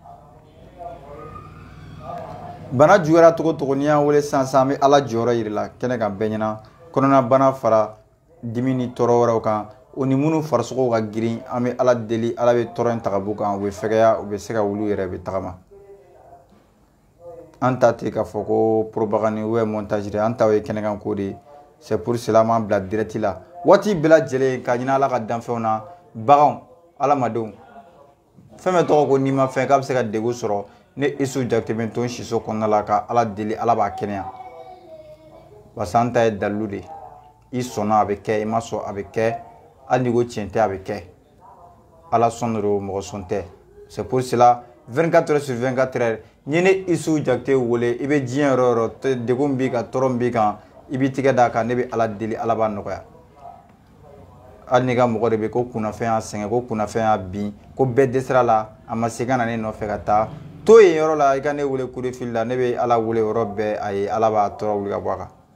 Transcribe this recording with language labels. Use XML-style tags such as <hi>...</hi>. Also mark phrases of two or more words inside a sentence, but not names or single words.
<bm>Bana juguyara togo togo n'i y'an wele sisan an bɛ Ala jɔyɔrɔ yir'i la kɛnɛ kan bɛɛ ɲɛna kɔnɔna bana fara dimi ni tɔɔrɔ wɛrɛw kan o ni minnu farisogow ka girin an bɛ Ala deli Ala bɛ tɔɔrɔ in ta ka b'u kan u bɛ fɛgɛya u bɛ se ka wuli u yɛrɛ bɛ tagama. An ta tɛ k'a fɔ ko</bm> <fr>propagande ou montage</fr> <bm>de an ta ye kɛnɛkan ko de</bm> <fr>c'est pour cela</fr> <bm>an b'an bila direct la waati bɛɛ lajɛlen ka ɲini Ala ka danfɛnw na baganw adamadenw fɛn bɛ tɔgɔ ko n'i ma fɛn k'a bɛ se ka degun sɔrɔ ne Isu Jakite bɛ to n siso kɔnɔna la ka Ala deli Ala b'a kɛnɛya.</bm> <fr>Parce que</fr> <bm>an ta ye dalilu de i sɔnna a bɛ kɛ i ma sɔn a bɛ kɛ hali n'i ko tiɲɛ tɛ a bɛ kɛ Ala sɔn do mɔgɔ sɔn tɛ.</bm> <fr>C'est pour cela 24 heures sur 24 heures</fr> <bm>n'i ye ne Isu Jakite wele i bɛ diɲɛ yɔrɔ yɔrɔ degun b'i kan tɔɔrɔ b'i kan i b'i tigɛ d'a kan ne bɛ Ala deli Ala b'a nɔgɔya. Hali n'i ka mɔgɔ de bɛ ko kunnafɛn y'a sɛgɛn ko kunnafɛn y'a bin ko bɛɛ dɛsɛra la a ma se ka na ne nɔfɛ ka taa to yen yɔrɔ la i ka ne wele</bm> <fr>coup de fil</fr> <bm>la ne bɛ Ala wele yɔrɔ bɛɛ a ye Ala b'a tɔɔrɔ wuli ka bɔ a kan.</bm>